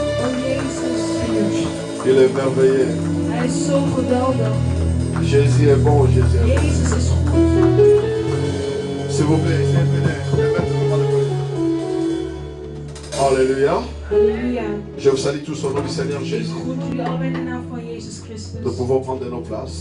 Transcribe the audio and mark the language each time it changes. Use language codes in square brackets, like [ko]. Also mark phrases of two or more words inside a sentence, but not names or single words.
[fr] Il est merveilleux. [nl] Hij is zo geweldig. [fr] Jésus est bon, Jésus est bon. [nl] Jezus is goed. [fr] S'il vous plaît, essayez de mettre le moment de prière. Alléluia. [nl] Halleluja. [fr] Je vous salue tous au nom du Seigneur [nl] Ik Jésus. groet jullie allemaal in de naam van Jezus Christus. [fr] Nous pouvons prendre nos places.